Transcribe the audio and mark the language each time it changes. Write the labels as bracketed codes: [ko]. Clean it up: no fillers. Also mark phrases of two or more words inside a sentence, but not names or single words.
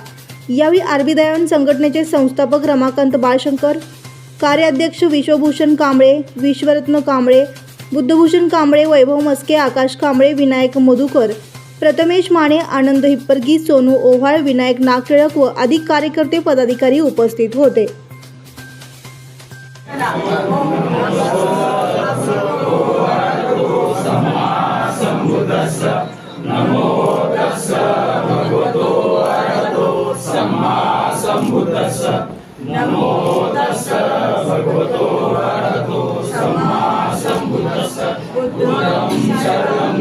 [mr] यावेळी आरबी दयावान संघटनेचे संस्थापक रमाकांत बाळशंकर, कार्याध्यक्ष विश्वभूषण कांबळे, विश्वरत्न कांबळे, बुद्धभूषण कांबळे, वैभव मस्के, आकाश कांबळे, विनायक मधुकर, प्रथमेश माने, आनंद हिप्परगी, सोनू ओव्हाळ, विनायक नागटिळक व अधिक कार्यकर्ते पदाधिकारी उपस्थित होते। [pi] नमो तस्स भगवतो अरहतो सम्मा सम्बुद्धस्स नमो तस्स भगवतो अरहतो सम्मा सम्बुद्धस्स बुद्धं शरणं